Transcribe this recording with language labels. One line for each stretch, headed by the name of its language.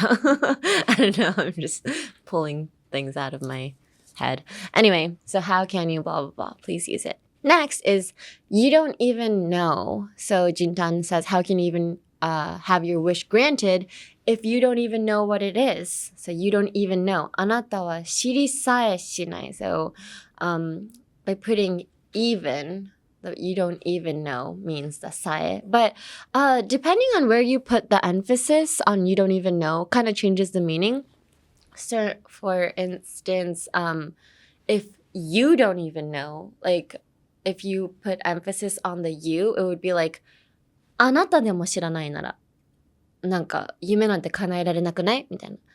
English: I don't know. I'm just pulling things out of my head. Anyway, so how can you blah, blah, blah. Please use it. Next is, you don't even know. So Jintan says, how can you even have your wish granted if you don't even know what it is? So you don't even know.
Japanese: あなたは知りさえしない.
English: So by putting even, the you don't even know means the sae. But depending on where you put the emphasis on you don't even know, kind of changes the meaning. So for instance, if you don't even know, like if you put emphasis on the you, it would be like,
Japanese: あなたでも知らないなら、なんか夢なんて叶えられなくないみたいな。